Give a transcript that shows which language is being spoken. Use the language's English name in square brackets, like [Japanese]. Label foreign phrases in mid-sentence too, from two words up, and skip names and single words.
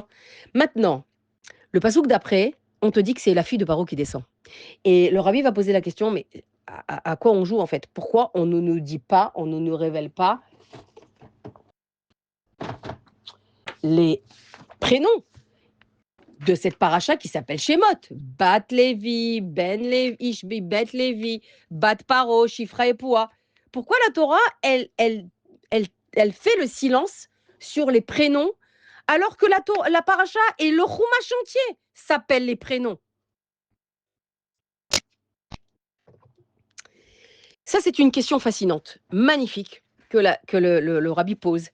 [French] Maintenant, le Passouk d'après, on te dit que c'est la fille de Paro qui descend. Et le rabbi va poser la question, mais à quoi on joue en fait? Pourquoi on ne nous dit pas, on ne nous révèle pas les prénoms de cette paracha qui s'appelle Shemot? Bat Levi, Ben Levi, Ishbi, Bet Levi, Bat Paro, Shifra et Poua. Pourquoi la Torah, elle fait le silence sur les prénoms alors que la paracha et le Chumash entier s'appellent les prénoms? Ça, c'est une question fascinante, magnifique, que le rabbi pose.